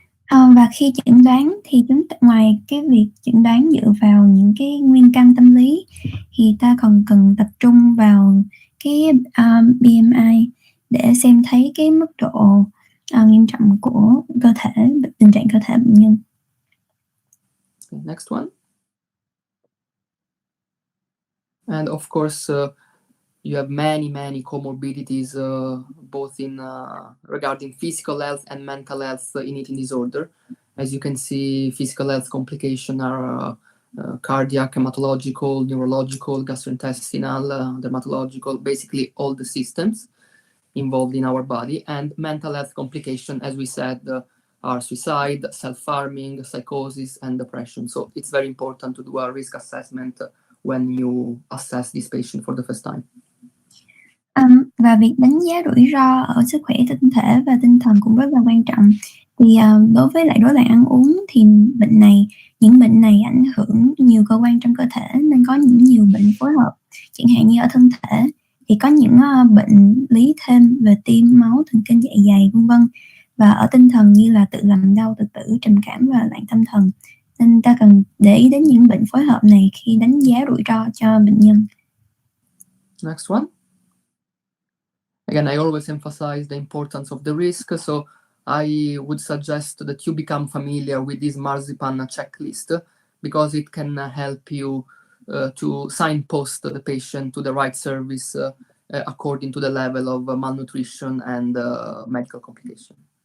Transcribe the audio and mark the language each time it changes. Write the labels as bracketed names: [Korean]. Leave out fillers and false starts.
[Vietnamese] Và khi chẩn đoán thì ngoài cái việc chẩn đoán dựa vào những cái nguyên căn tâm lý thì ta còn cần tập trung vào cái BMI để xem thấy cái mức độ nghiêm trọng của cơ thể, tình trạng cơ thể bệnh nhân. [English] Okay, next one. And of course, you have many comorbidities, both in regarding physical health and mental health in eating disorder. As you can see, physical health complications are cardiac, hematological, neurological, gastrointestinal, dermatological, basically all the systems involved in our body. And mental health complications, as we said, are suicide, self-harming, psychosis, and depression. So it's very important to do a risk assessment when you assess this patient for the first time. [Vietnamese] Và việc đánh giá rủi ro ở sức khỏe tinh thể và tinh thần cũng rất là quan trọng. Thì đối với lại rối loạn ăn uống thì những bệnh này ảnh hưởng nhiều cơ quan trong cơ thể nên có nhiều bệnh phối hợp. Chẳng hạn như ở thân thể thì có những bệnh lý thêm về tim, máu, thần kinh dạ dày vân vân. Và ở tinh thần như là tự làm đau, tự tử, trầm cảm và loạn tâm thần. Nên ta cần để ý đến những bệnh phối hợp này khi đánh giá rủi ro cho bệnh nhân. [English] Next one. Again, I always emphasize the importance of the risk, so I would suggest that you become familiar with this marzipan checklist because it can help you to signpost the patient to the right service according to the level of malnutrition and medical complication.